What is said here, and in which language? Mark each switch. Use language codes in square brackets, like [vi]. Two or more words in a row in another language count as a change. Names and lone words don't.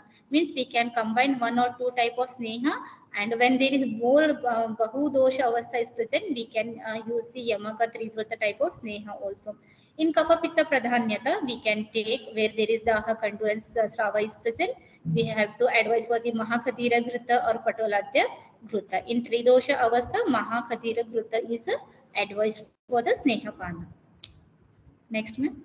[en] Means we can combine one or two type of Sneha, and when there is more Bahu Dosha Avastha is present, we can use the Yamaka Trivrata type of Sneha also. In Kapha Pitta Pradhanyata, we can take where there is Daha, Kandu and Srava is present, we have to advise for the Mahakhatira Gruta or Patolatya Gruta. In Tridosha Avastha, Mahakhatira Gruta is advised for the Snehapana. Next, ma'am.